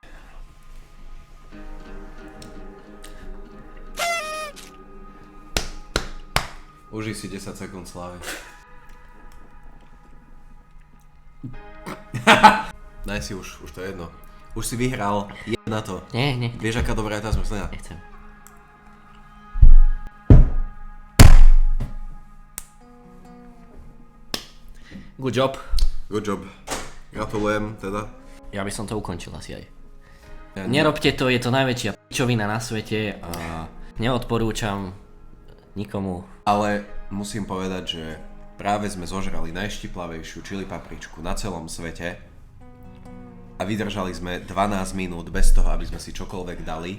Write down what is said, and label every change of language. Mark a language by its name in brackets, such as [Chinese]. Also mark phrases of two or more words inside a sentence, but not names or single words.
[Slovak] Užij si 10 sekúnd slávy. Daj si už to je jedno. Už si vyhral, je na to. Nie. Vieš, aká dobrá je tá zmrzlina? Nechcem. [English] Good job. Good job. [Slovak] Gratulujem teda. Ja by som to ukončil asi aj. Ja Nerobte to, je to najväčšia pičovina na svete a neodporúčam nikomu. Ale musím povedať, že práve sme zožrali najštiplavejšiu čili papričku na celom svete a vydržali sme 12 minút bez toho, aby sme si čokoľvek dali.